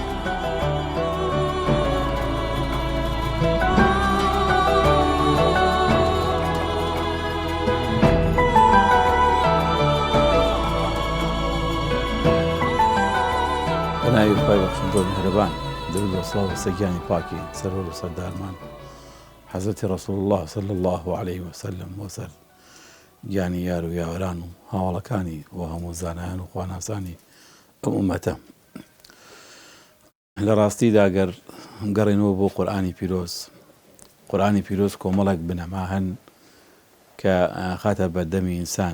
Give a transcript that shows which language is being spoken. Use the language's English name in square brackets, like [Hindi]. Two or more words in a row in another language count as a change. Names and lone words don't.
[Central Kurdish] بەناوی خۆی بەخشندۆ میهرەبان، دەرود و سڵاو و سەگیانی پاکی سەرۆر و سەردارمان حەزرەتی ڕەسوول الله [Arabic] صلی الله عليه وسلم [Central Kurdish] وسەر گیانی یار و یاوەران و هاوڵەکانی و هەموو زانایان و خواناسانی ئەم ئومەتە. لە ڕاستیدا گەر گەڕێنەوە بۆ قورئانی پیرۆز کۆمەڵێک بنەما هەن کە خاتە بەردەمی ئینسان.